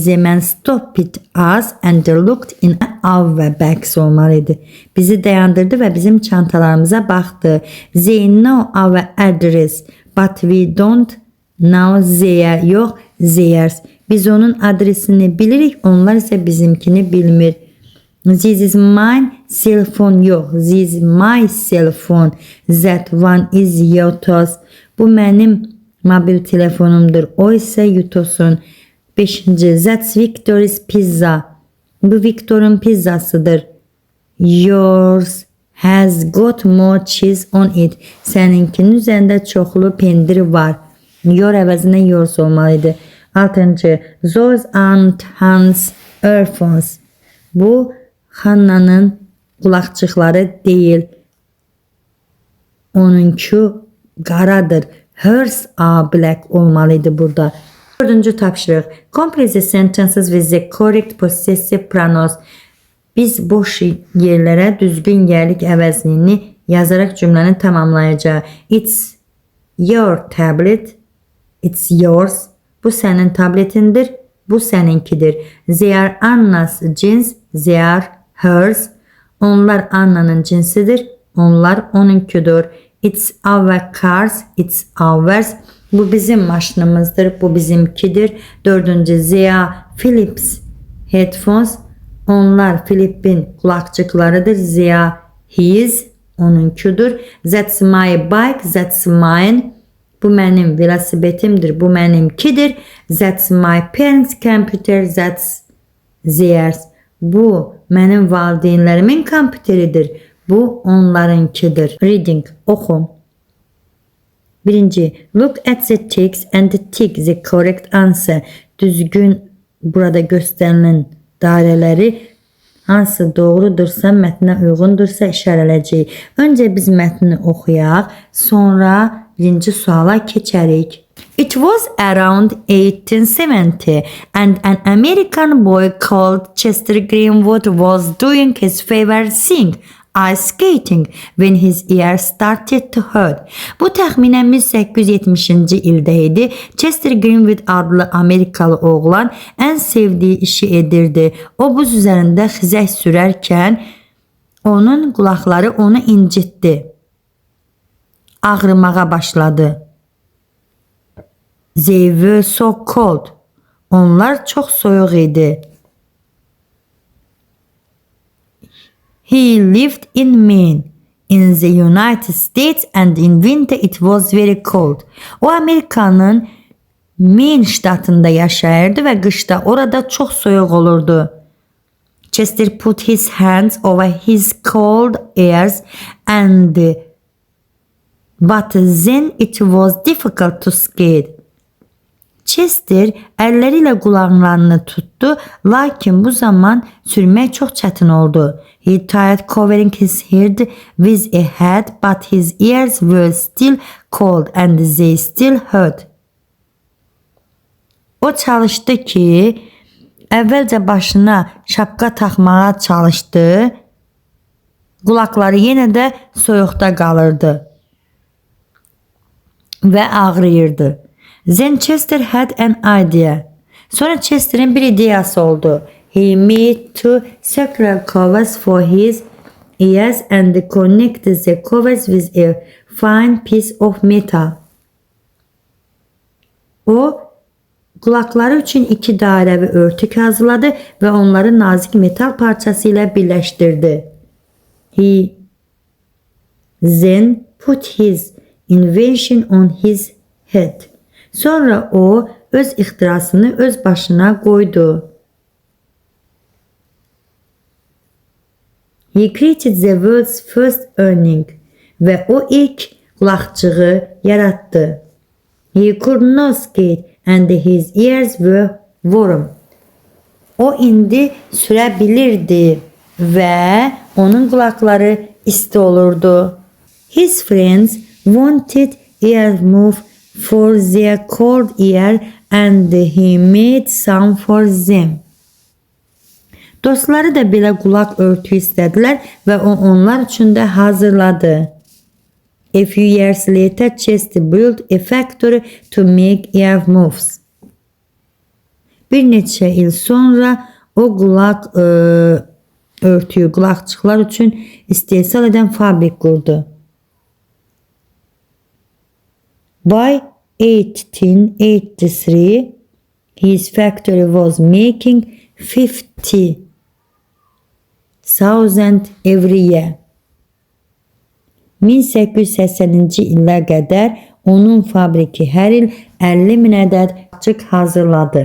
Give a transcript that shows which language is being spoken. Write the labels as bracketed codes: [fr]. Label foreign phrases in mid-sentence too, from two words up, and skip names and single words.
[en] The man stopped us and looked in our bags olmalıdır. [az] Bizi dayandırdı və bizim çantalarımıza baxdı. [en] They know our address, but we don't know their. Yox, theirs. [az] Biz onun adresini bilirik, onlar ise bizimkini bilmir. [en] This is my cell phone. Yox, this is my cell phone. That one is Yotos. [az] Bu mənim mobil telefonumdur. O ise Yutos'un. 5. [en] That's Victor's pizza. [az] Bu Victor'un pizzasıdır. [en] Yours has got more cheese on it. [az] Səninkinin üzərində çoxlu pendir var. Your əvəzinə yours olmalıydı. 6. [en] Those aren't Hans' earphones. [tr] Bu Hanna'nın kulakçıkları değil. [az] Onunki qaradır. [en] Hers are black [az] olmalıydı burada. 4. tapşırıq. [en] Complete the sentences with the correct possessive pronouns. [az] Biz boş yerlərə düzgün yerlik əvəzliyini yazarak cümləni tamamlayacağıq. [en] It's your tablet. It's yours. [az] Bu sənin tabletindir. Bu səninkidir. [en] They are Anna's jeans. They are hers. [az] Onlar Anna'nın cinsidir. Onlar onunkudur. [en] It's our cars. It's ours. [az] Bu bizim maşınımızdır. Bu bizimkidir. 4. [en] They are Philips headphones. [az] Onlar Philip'in kulakçıklarıdır. [en] They are his. Onunkudur. That's my bike. That's mine. [az] Bu mənim velosipetimdir. Bu mənimkidir. [en] That's my parents' computer. That's theirs. [az] Bu mənim valideynlərimin kompüteridir. Bu onlarınkidir. Reading. Oxu. 1. [en] Look at the ticks and tick the correct answer. [az] Düzgün burada göstərilən dairələri hansı doğrudursa, mətnə uyğundursa işarələyəcəyik. Öncə biz mətni oxuyaq, sonra birinci suala keçərik. [en] It was around 1870 and an American boy called Chester Greenwood was doing his favorite thing, ice skating when his ears started to hurt. [az] Bu təxminən 1870-ci ildə idi. Chester Greenwood adlı Amerikalı oğlan ən sevdiyi işi edirdi. O buz üzərində xizək sürərkən onun qulaqları onu incitdi. Ağrımağa başladı. [en] They were so cold. [az] Onlar çox soyuq idi. [en] He lived in Maine, in the United States, and in winter it was very cold. [az] O Amerikanın Maine ştatında yaşayırdı və qışda orada çox soyuq olurdu. [en] Chester put his hands over his cold ears but then it was difficult to skate. [az] Chester əlləri ilə qulaqlarını tutdu, lakin bu zaman sürmək çox çətin oldu. [en] He tried covering his head with a hat, but his ears were still cold and they still hurt. [az] O çalışdı ki, əvvəlcə başına şapka taxmağa çalışdı. Qulaqları yenə də soyuqda qalırdı və ağrıyırdı. [en] Then Chester had an idea. [az] Sonra Chester'in bir ideyası oldu. [en] He made two circular covers for his ears and connected the covers with a fine piece of metal. [az] O qulaqları üçün iki dairəvi örtük hazırladı və onları nazik metal parçası ilə birləşdirdi. [en] He then put his invention on his head. [az] Sonra o öz ixtirasını öz başına qoydu. [en] He created the world's first earring [az] və o ilk qulaqçığı yaratdı. [en] He could not skate and his ears were warm. [az] O indi sürə bilirdi və onun qulaqları isti olurdu. [en] His friends wanted earmuff for their cold ear and he made some for them. [az] Dostları da belə qulaq örtüyü istədilər və o onlar üçün də hazırladı. [en] A few years later, Chester built a factory to make earmuffs. [az] Bir neçə il sonra o qulaq örtüyü, qulaqçıqlar üçün istehsal edən fabrik qurdu. [en] By 1883, his factory was making 50,000 every year. [az] 1880-ci ilə qədər onun fabriki hər il 50.000 ədəd qulaqçıq hazırladı.